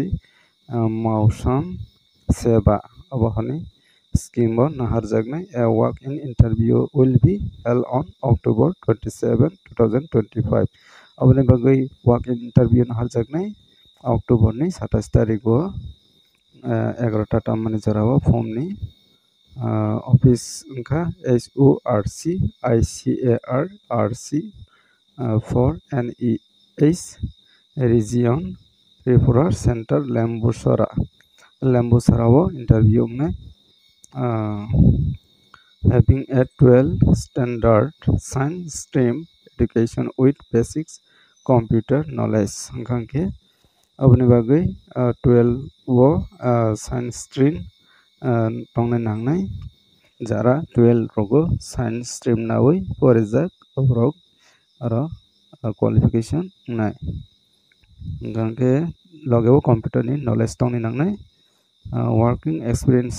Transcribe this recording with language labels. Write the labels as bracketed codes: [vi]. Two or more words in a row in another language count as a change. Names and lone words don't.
[trp] Mausam Seva abohani scheme bo naharjagnai [en] a walk-in interview will be held on October 27, 2025 [trp] aboni bagai [en] walk-in interview [trp] naharjagnai October ni 27 tarik bo 11 ta mani jorao form ni office unka SORC ICAR RC [en] for NES region [trp] Tripura Center Lambosara wo interview ne [en] having a 12 standard science stream education with basics computer knowledge [trp] gangke aboni bagai 12 wo science stream tongnai nangnai jara 12 rogo [en] science stream [trp] nawi porijak obrok aro qualification nai gangke logebo computer ni knowledge tongni nangnai [en] working experience